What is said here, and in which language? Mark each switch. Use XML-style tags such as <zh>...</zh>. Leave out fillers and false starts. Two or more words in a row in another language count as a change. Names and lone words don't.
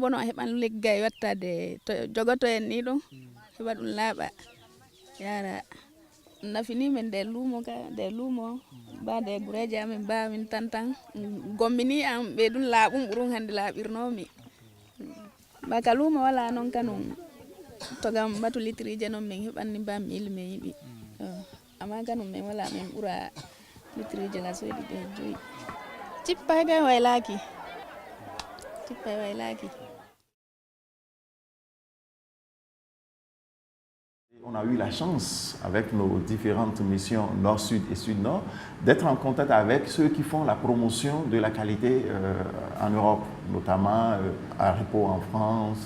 <ff>bono heɓan leggay wattade to jogoto en ni ɗum heɓa ɗum laaɓa yara nafini men de lumo ba de gureje amen ba min tantan gombini am be dun laabum burun hande laabirnomi ba ka lumo wala non kanum to gam batu litrije non men hebanni ba mil me yibi ama kanum men wala men bura litrije la soedi de joyi tippa ga waylaki</ff> <fr>On a eu la chance, avec nos différentes missions Nord-Sud et Sud-Nord, d'être en contact avec ceux qui font la promotion de la qualité en Europe, notamment à Repo en France.</fr>